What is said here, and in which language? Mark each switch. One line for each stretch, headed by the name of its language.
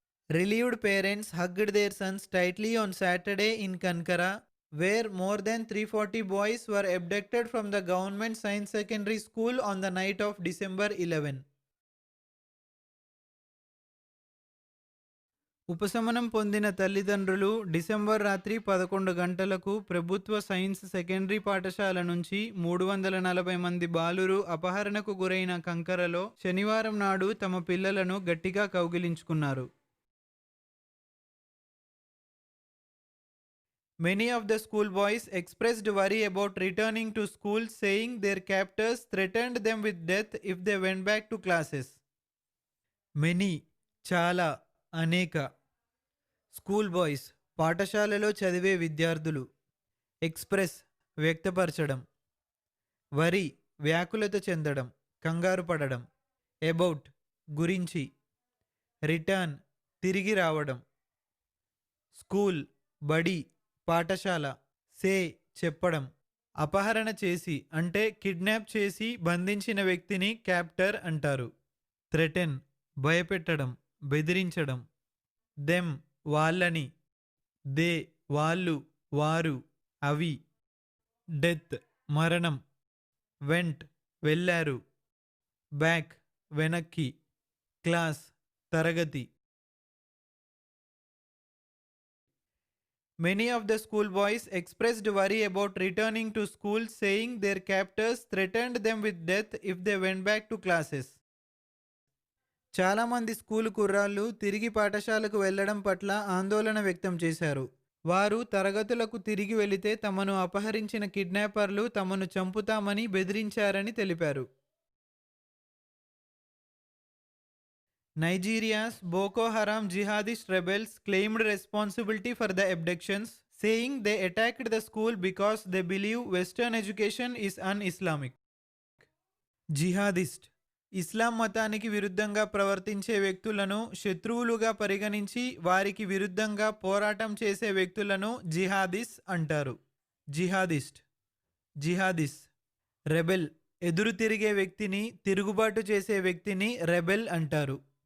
English: Relieved parents hugged their sons tightly on Saturday in Kankara, where more than 340 boys were abducted from the government science secondary school on the night of December 11.
Telugu: ఉపశమనం పొందిన తల్లిదండ్రులు December రాత్రి 11 గంటలకు ప్రభుత్వ science secondary పాఠశాల నుంచి 340 మంది బాలురు అపహరణకు గురైన కంకరలో శనివారం నాడు తమ పిల్లలను గట్టిగా కౌగిలించుకున్నారు.
English: Many of the schoolboys expressed worry about returning to school, saying their captors threatened them with death if they went back to classes.
Telugu: Many చాలా అనేక. స్కూల్ బాయ్స్ పాఠశాలలో చదివే విద్యార్థులు. ఎక్స్ప్రెస్ వ్యక్తపరచడం. వరి వ్యాకులత చెందడం, కంగారు పడడం. అబౌట్ గురించి. రిటర్న్ తిరిగి రావడం. స్కూల్ బడి పాఠశాల. సే చెప్పడం. అపహరణ చేసి అంటే కిడ్నాప్ చేసి బంధించిన వ్యక్తిని క్యాప్టర్ అంటారు. థ్రెటెన్ భయపెట్టడం, బెదిరించడం. దెమ్ వాళ్ళని. దే వాళ్ళు, వారు, అవి. డెత్ మరణం. వెంట్ వెళ్ళారు. బ్యాక్ వెనక్కి. క్లాస్ తరగతి.
English: Many of the schoolboys expressed worry about returning to school, saying their captors threatened them with death if they went back to classes.
Telugu: చాలామంది స్కూలు కుర్రాళ్ళు తిరిగి పాఠశాలకు వెళ్లడం పట్ల ఆందోళన వ్యక్తం చేశారు. వారు తరగతులకు తిరిగి వెళితే తమను అపహరించిన కిడ్నాపర్లు తమను చంపుతామని బెదిరించారని తెలిపారు.
English: Nigeria's Boko Haram jihadist rebels claimed responsibility for the abductions, saying they attacked the school because they believe Western education is un-Islamic.
Telugu: Jihadist ఇస్లాం మతానికి విరుద్ధంగా ప్రవర్తించే వ్యక్తులను శత్రువులుగా పరిగణించి వారికి విరుద్ధంగా పోరాటం చేసే వ్యక్తులను జిహాదిస్ అంటారు. జిహాదిస్ట్ జిహాదిస్. రెబెల్ ఎదురు తిరిగే వ్యక్తిని, తిరుగుబాటు చేసే వ్యక్తిని రెబెల్ అంటారు.